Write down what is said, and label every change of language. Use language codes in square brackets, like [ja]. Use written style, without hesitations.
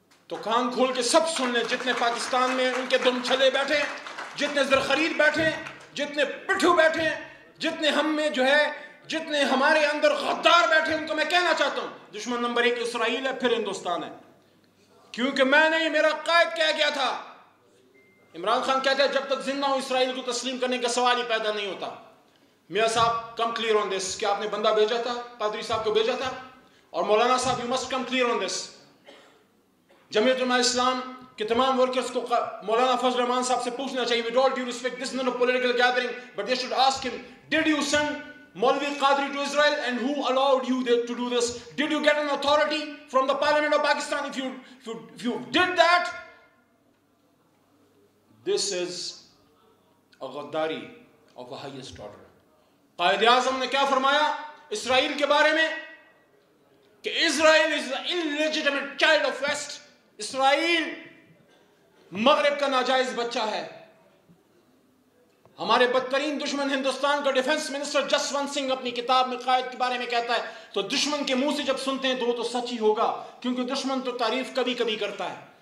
[ur] تو کان کھول کے سب سن لیں، جتنے پاکستان میں ان کے دم چھلے بیٹھے، جتنے زرخرید بیٹھے، جتنے پٹھو بیٹھے، جتنے ہم میں جو ہے، جتنے ہمارے اندر غدار بیٹھے، ان کو میں کہنا چاہتا ہوں دشمن نمبر 1 اسرائیل ہے، پھر ہندوستان ہے. کیونکہ میں نہیں، میرا قائد کہہ گیا تھا. عمران خان کہتے ہیں جب تک زندہ ہوں اسرائیل کو تسلیم کرنے کا سوال ہی پیدا نہیں ہوتا. میاں صاحب [en] come clear on this, [ur] کہ آپ نے بندہ بھیجا تھا، پادری صاحب کو بھیجا تھا. اور [en] مولانا صاحب you must come clear on this. [ur] جمعیت علماء اسلام کے تمام ورکرز کو مولانا فضل الرحمان صاحب سے پوچھنا چاہیے, [en] with all due respect, this is not a political gathering, but they should ask him, did you send Maulvi Qadri to Israel, and who allowed you to do this? Did you get an authority from the Parliament of Pakistan? If you did that, this is a Ghaddari of the highest order. [ur] Quaid Azam نے کیا فرمایا اسرائیل کے بارے میں کہ [en] Israel is the illegitimate child of West. [ur] اسرائیل مغرب کا ناجائز بچہ ہے. ہمارے بدترین دشمن ہندوستان کا ڈیفنس منسٹر جسونت سنگھ اپنی کتاب میں قائد کے بارے میں کہتا ہے, تو دشمن کے منہ سے جب سنتے ہیں تو سچ ہی ہوگا, کیونکہ دشمن تو تعریف کبھی کبھی کرتا ہے.